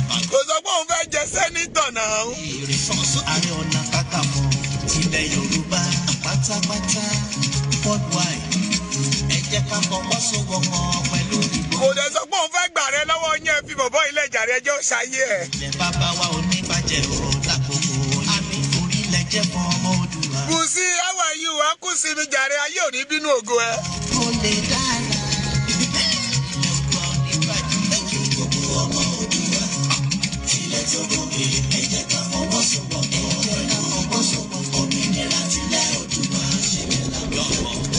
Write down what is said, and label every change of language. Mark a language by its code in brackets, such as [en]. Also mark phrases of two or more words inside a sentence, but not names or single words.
[yo] Kò sọ pé òun fẹ́ jẹ sẹ́nítọ̀ náà. Ààrẹ Ọ̀nà Kakanfò tilẹ̀ Yorùbá pátápátá worldwide. Ẹ jẹ́ ká fọwọ́sowọ́pọ̀ pẹ̀lú ìbò. Kò dẹ̀ sọ pé òun fẹ́ gbà rẹ lọ́wọ́ yín, ẹ fi bọ̀bọ́ ilé jàre, ẹ jẹ́ ó ṣayé ẹ̀. Ilẹ̀ bàbá wa ò ní bàjẹ́ o, lákòókò yìí. Orílẹ̀ jẹ́ fún ọmọ Oòduà. Kùsì, [en] how are you? [yo] Wá kùsì mi jàre, ayé ò ní bínú ògo ẹ. Kò lè dára. Ilẹ̀ Oòduà ò ní bàjẹ́. Gbogbo ọmọ Oòduà. Ilẹ̀ tó gòkè, ẹ jẹ́ ká fọwọ́sowọ́pọ̀. Ẹ jẹ́ ká fọwọ́sowọ́pọ̀. Òmìnira tilẹ̀ Oòduà, ṣe yẹn là wá fẹ́.